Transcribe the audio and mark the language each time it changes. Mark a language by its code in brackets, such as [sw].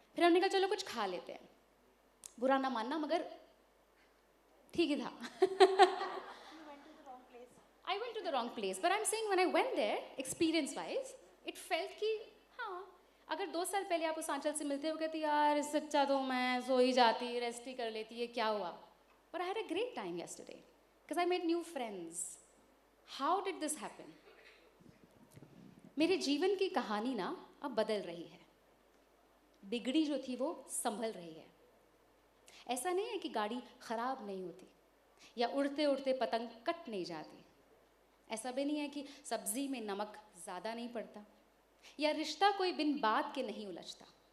[hi] फिर हमने कहा चलो कुछ खा लेते हैं, बुरा ना मानना मगर ठीक ही था। [en] I went to the wrong place, but I'm saying when I went there, experience-wise, it felt [hi] कि हाँ, अगर 2 साल पहले आप उस आंचल से मिलते हो कहती यार इससे अच्छा तो मैं सो ही जाती, रेस्ट ही कर लेती, ये क्या हुआ? [en] But I had a great time yesterday, because I made new friends. How did this happen? [hi] मेरे जीवन की कहानी ना अब बदल रही है। बिगड़ी जो थी वो संभल रही है। ऐसा नहीं है कि गाड़ी खराब नहीं होती या उड़ते उड़ते पतंग कट नहीं जाती। ऐसा भी नहीं है कि सब्जी में नमक ज़्यादा नहीं पड़ता या रिश्ता कोई बिन बात के नहीं उलझता।